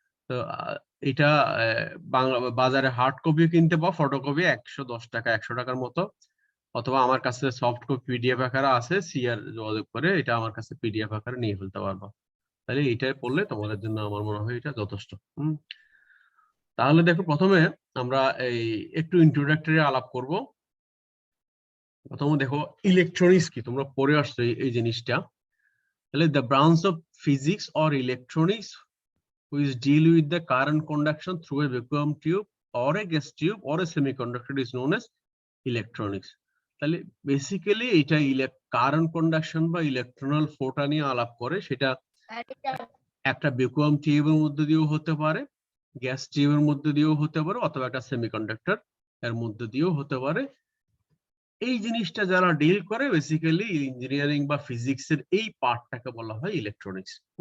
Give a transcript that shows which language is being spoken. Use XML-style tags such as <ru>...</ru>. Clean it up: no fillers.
<bn>তো এটা বাংলা বাজারে হার্ড কপিও কিনতে পাও, ফটোকপি 110 টাকা 100 টাকার মতো, অথবা আমার কাছে সফট কপি পিডিএফ আকারে আছে, সিআর যোগাযোগ করে এটা আমার কাছে পিডিএফ আকারে নিয়ে ফেলতে পারবা। তাহলে এইটাই পড়লে তোমাদের জন্য আমার মনে হয় এটা যথেষ্ট। তাহলে দেখো প্রথমে আমরা এই একটু ইন্ট্রোডাক্টরি আলাপ করব। প্রথমে দেখো ইলেকট্রনিক্স কি, তোমরা পড়ে আসছো এই জিনিসটা।</bn> <en>তাহলে the branch of physics or electronics which deal with the current conduction through a vacuum tube or a gas tube or a semiconductor is known as electronics.</en> <bn>তাহলে বেসিক্যালি এটা কারেন্ট কন্ডাকশন বা ইলেকট্রনাল ফ্লোটা নিয়ে আলাপ করে। সেটা একটা ভ্যাকুয়াম টিউবের মধ্যে দিয়েও হতে পারে, গ্যাস টিউবের মধ্যে দিয়েও হতে পারে, অথবা একটা সেমিকন্ডাক্টর এর মধ্যে দিয়েও হতে পারে। এই জিনিসটা যারা ডিল করে বেসিক্যালি ইঞ্জিনিয়ারিং বা ফিজিক্সের এই পার্টটাকে বলা হয় ইলেকট্রনিক্স।</bn>